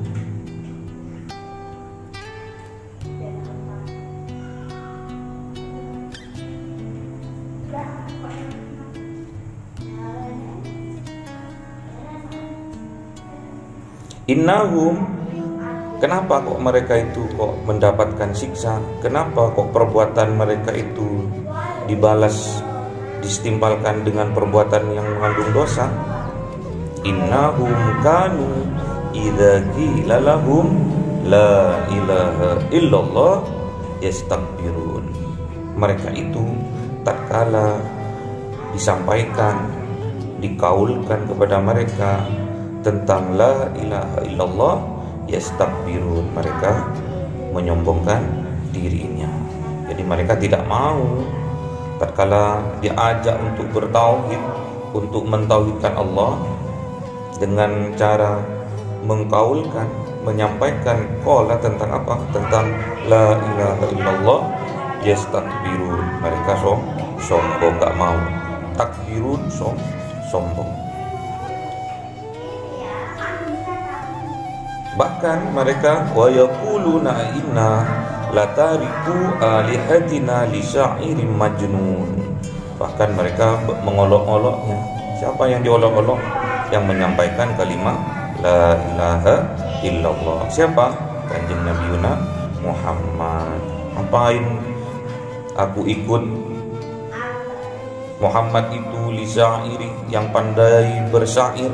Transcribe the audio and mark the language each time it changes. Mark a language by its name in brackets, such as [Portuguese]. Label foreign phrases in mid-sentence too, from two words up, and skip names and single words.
[Indonesian] Innahum, kenapa kok mereka itu kok mendapatkan siksa? Kenapa kok perbuatan mereka itu dibalas, disetimpalkan dengan perbuatan yang mengandung dosa? [Arabic] إنهم كانوا إذا قيل لهم لا إله إلا الله يستكبرون. [Indonesian] Mereka itu tatkala disampaikan, dikaulkan kepada mereka tentang [Arabic] لا إله إلا الله يستكبرون, [Indonesian] mereka menyombongkan dirinya. Jadi mereka tidak mau tatkala diajak untuk bertauhid, untuk mentauhidkan Allah dengan cara mengkaulkan, menyampaikan qala tentang apa? [Arabic] Tentang لا إله إلا الله يستكبرون, [Indonesian] mereka sombong, enggak mau. Takbirun, sombong. Bahkan mereka [Arabic] ويقولون أئنا لتاركو آلهتنا لشاعر مجنون. [Indonesian] Bahkan mereka mengolok-oloknya. Siapa yang diolok-olok? Yang menyampaikan kalimat [Arabic] لا إله إلا الله. [Indonesian] Siapa? Kanjeng Nabi Muhammad. Ngapain aku ikut Muhammad itu lisairi, yang pandai bersyair.